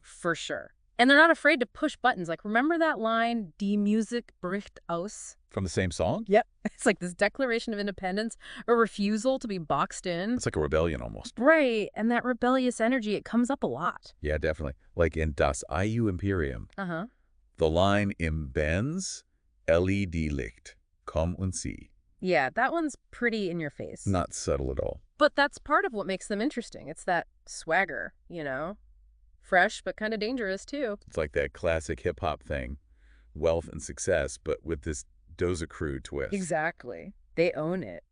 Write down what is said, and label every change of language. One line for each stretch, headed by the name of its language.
English: for sure. And they're not afraid to push buttons. Like, remember that line,
German: Die Musik bricht aus?
English: From the same song? Yep. It's like this declaration of independence, a refusal to be boxed in. It's like a rebellion almost. Right. And that rebellious energy, it comes up a lot. Yeah, definitely. Like in Das IU Imperium, Uh-huh. the line
German: im Benz LED-Licht, komm und sieh.
English: Yeah, that one's pretty in your face. Not subtle at all. But that's part of what makes them interesting. It's that swagger, Fresh, but kind of dangerous, too. It's like that classic hip-hop thing, wealth and success, but with this Doza Crew twist. Exactly. They own it.